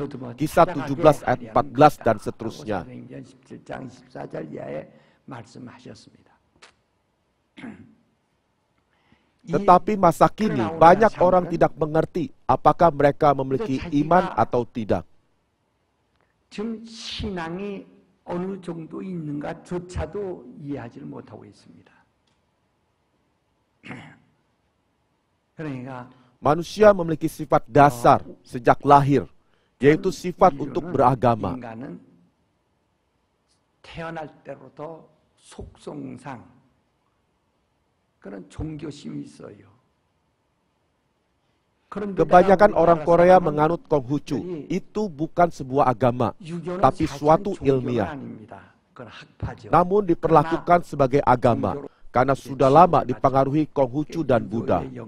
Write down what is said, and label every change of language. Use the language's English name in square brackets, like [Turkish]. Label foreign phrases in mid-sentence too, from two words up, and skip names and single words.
[Indonesian] Kisah 17 ayat 14 dan seterusnya. Tetapi masa kini banyak orang tidak mengerti apakah mereka memiliki iman atau tidak. [Korean] 지금 신앙이 어느 정도 있는가조차도 이해하지를 못하고 있습니다. 그러니까 [Indonesian] Manusia memiliki sifat dasar sejak lahir, yaitu sifat untuk beragama. [Korean] 인간은 태어날 때부터 속성상 그런 종교심이 있어요. [Indonesian] Kebanyakan orang Korea menganut Konghucu. Itu bukan sebuah agama, tapi suatu ilmiah. Namun diperlakukan sebagai agama, karena sudah lama dipengaruhi Konghucu dan Buddha.